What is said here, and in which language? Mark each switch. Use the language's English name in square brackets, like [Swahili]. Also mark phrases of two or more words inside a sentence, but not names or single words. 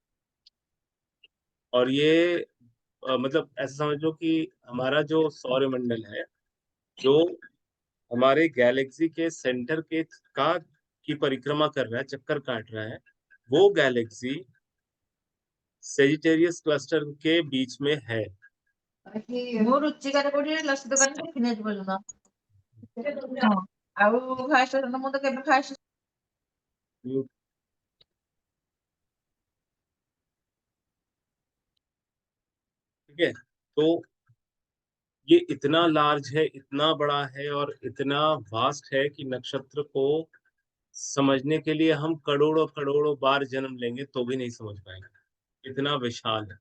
[Hindi] और ये मतलब ऐसा समझ लो कि हमारा जो सौर मंडल है, जो हमारे गैलेक्सी के सेंटर के का की परिक्रमा कर रहा है, चक्कर काट रहा है, वो गैलेक्सी सेजिटेरियस क्लस्टर के बीच में है। [Odia] ମୋ ରୁଚିକାର କୋଉଠି ଲସି ଦୋକାନ ଦେଖିନି ଆଜି ପର୍ଯ୍ୟନ୍ତ। ହଁ। ଆଉ ଫାଷ୍ଟ ମୁଁ ତ କେବେ ଫାଷ୍ଟ [Hindi] ठीक है। तो ये इतना लार्ज है, इतना बड़ा है और इतना वास्ट है कि नक्षत्र को समझने के लिए हम करोड़ों करोड़ों बार जन्म लेंगे तो भी नहीं समझ पाएंगे, इतना विशाल है।